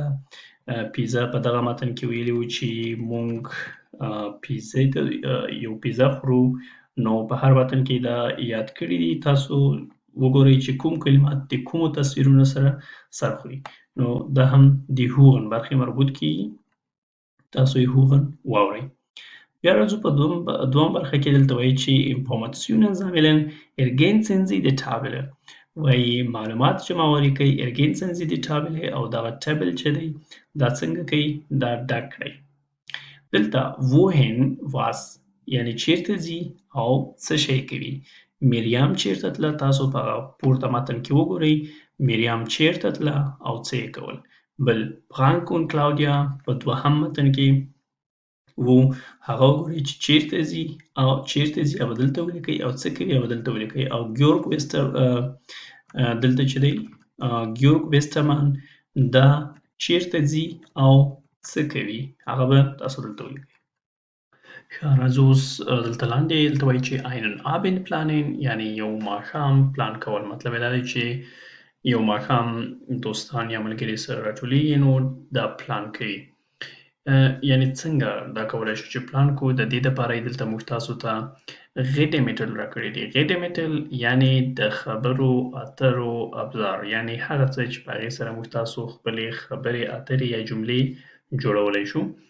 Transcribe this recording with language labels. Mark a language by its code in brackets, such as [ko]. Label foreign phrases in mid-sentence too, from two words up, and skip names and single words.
[ps] پیزا په دغه متن کې ویلي وو چې موږ پیزا ته یو پیزا خورو نو په هر متن کې دا یاد کړي دي. تاسو وګورئ چې کوم کلمات د کومو تصویرونو سره سر خوري نو دا هم د هوغن برخې مربوط کیږي. تاسو یې هوغن واورئ. بیا راځو په دوم برخه کې دلته وایي چې [de] Informationen sammeln ergänzen sie die Tabelle [ps] وایي معلومات جمعواري کوي [de] ergänzen sie die Tabelle [ps] او دغه ټیبل چې دی دا څنګه کوي دا ډک کړئ. دلته [de] wohin was [ps] یعنی چیرته ځي او څه شی کوي. میریام چیرته تله تاسو په پورته متن کې وګورئ میریام چیرته تله او څه یې کول. بل فرانک und کلاودیا په دوهم متن کې وو هغه وګورئ چې چیرته ځي او چیرته ځي او دلته ولیکئ او څه کوي او دلته ولیکئ او ګیورګ ویسټر دلته چې دی ګیورګ ویسټرمان دا چیرته ځي او څه کوي هغه به تاسو دلته ولیکئ. ښه راځو اوس دلته لاندې دلته وایي چې [de] einen Abend planen [ps] یعنی یو ماښام پلان کول. مطلب یې دا دی چې یو ماښام دوستان یا ملګري سره راټولېږي نو دا پلان کوي. یعنی څنګه دا کولی شو چې پلان کوو د دې دپاره یې دلته موږ تاسو ته غیډمیټل راکړي دي. غیډمیټل یعنی د خبرو اترو ابزار یعنی هغه څه چې په هغې سره موږ تاسو خپلې خبرې اترې یا جملې جوړولی شو.